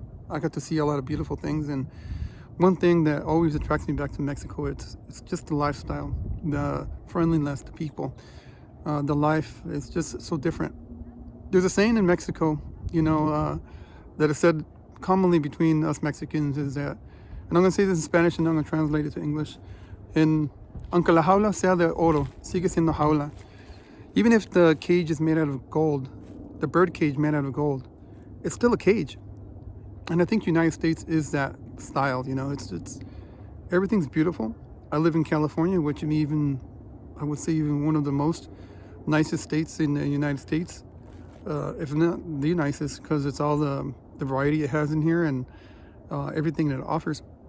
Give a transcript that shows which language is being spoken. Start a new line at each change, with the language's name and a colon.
English: I got to see a lot of beautiful things, and one thing that always attracts me back to Mexico, it's just the lifestyle, the friendliness, the people, the life is just so different. There's a saying in Mexico, that is said commonly between us Mexicans, is that, and I'm going to say this in Spanish and I'm going to translate it to English.
Spanish: And aunque la jaula sea de oro, sigue siendo jaula.
English: Even if the cage is made out of gold, the bird cage made out of gold, it's still a cage. And I think the United States is that style. It's everything's beautiful. I live in California, which I would say even one of the most nicest states in the United States, if not the nicest, because it's all the variety it has in here and everything that it offers.